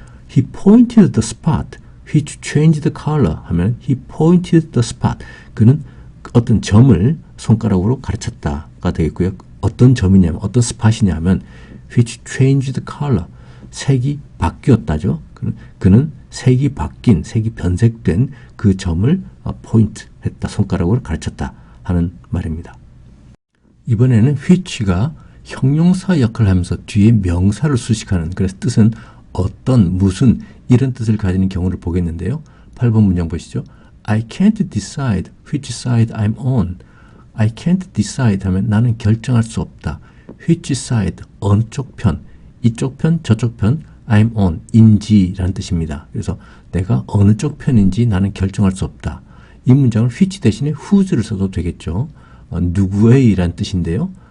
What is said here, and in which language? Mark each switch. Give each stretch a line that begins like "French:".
English: He pointed the spot which changed the color
Korean: 하면
English: he pointed the spot.
Korean: 그는 어떤 점을 손가락으로 가르쳤다가 되겠고요. 어떤 점이냐면 어떤 스팟이냐 하면
English: which changed the color.
Korean: 색이 바뀌었다죠. 그는 색이 바뀐, 색이 변색된 그 점을 포인트 했다. 손가락으로 가르쳤다 하는 말입니다. 이번에는 which가 형용사 역할을 하면서 뒤에 명사를 수식하는, 그래서 뜻은 어떤, 무슨 이런 뜻을 가지는 경우를 보겠는데요. 8번 문장 보시죠.
English: I can't decide which side I'm on. I can't decide
Korean: 하면 나는 결정할 수 없다.
English: which side,
Korean: 어느 쪽 편, 이쪽 편, 저쪽 편,
English: I'm on,
Korean: 인지라는 뜻입니다. 그래서 내가 어느 쪽 편인지 나는 결정할 수 없다. 이 문장을 which 대신에 whose를 써도 되겠죠. 누구의라는 뜻인데요.